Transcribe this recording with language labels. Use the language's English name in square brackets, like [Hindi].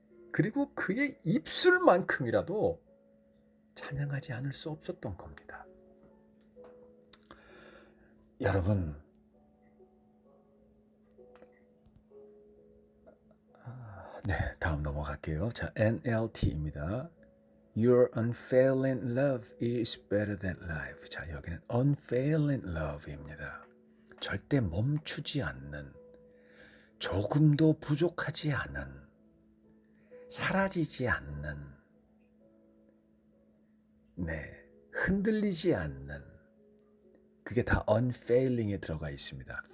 [Korean] 그리고 그의 입술만큼이라도 찬양하지 않을 수 없었던 겁니다. 여러분, 네, 다음 넘어갈게요. 자, NLT입니다. [English] Your unfailing love is better than life. [Korean] 자, 여기는 unfailing love입니다. 절대 멈추지 않는, 조금도 부족하지 않은, 사라지지 않는, 흔들리지 않는, 그게 다 unfailing에 들어가 있습니다.